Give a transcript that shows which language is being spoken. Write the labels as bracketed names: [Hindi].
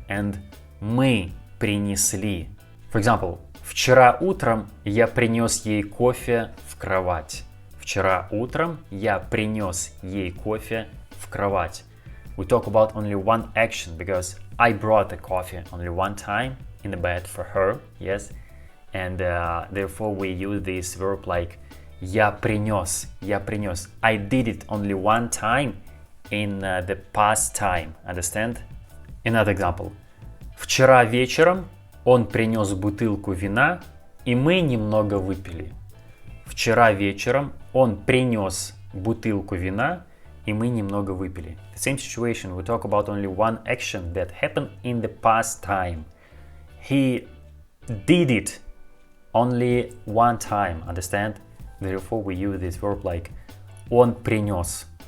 [English] And [Russian] мы принесли. [English] For example, [Russian] вчера утром я принес ей кофе в кровать. Вчера утром я принес ей кофе в кровать. [English] We talk about only one action because I brought the coffee only one time in the bed for her, yes, and therefore we use this verb like [Russian] я принес. [English] I did it only one time in the past time, understand? Another example. [Russian] Вчера вечером он принес бутылку вина, и мы немного выпили. Вчера вечером он принес бутылку вина, и мы немного выпили. [English] The same situation, we talk about only one action that happened in the past time. He did it only one time, understand? Therefore, we use this verb like [Russian] он принес.